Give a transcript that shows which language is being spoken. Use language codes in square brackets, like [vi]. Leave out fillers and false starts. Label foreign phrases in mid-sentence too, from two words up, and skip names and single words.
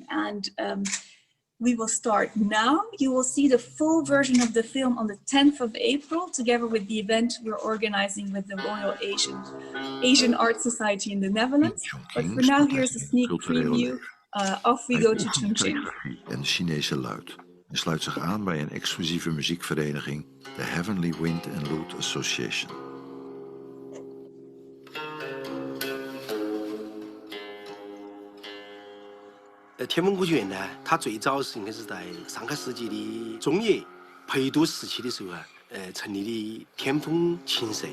[en] And we will start now. You will see the full version of the film on the 10th of April, together with the event we're organizing with the Royal Asian Art Society in the Netherlands. But for now, here's a sneak preview. Off we go to Chongqing. [nl] En de Chinese luid. En sluit zich aan bij een exclusieve muziekvereniging, de Heavenly Wind and Lute Association. [zh] 天风古卷呢，它最早是应该是在上个世纪的中叶裴都时期的时候啊，成立的天风琴社。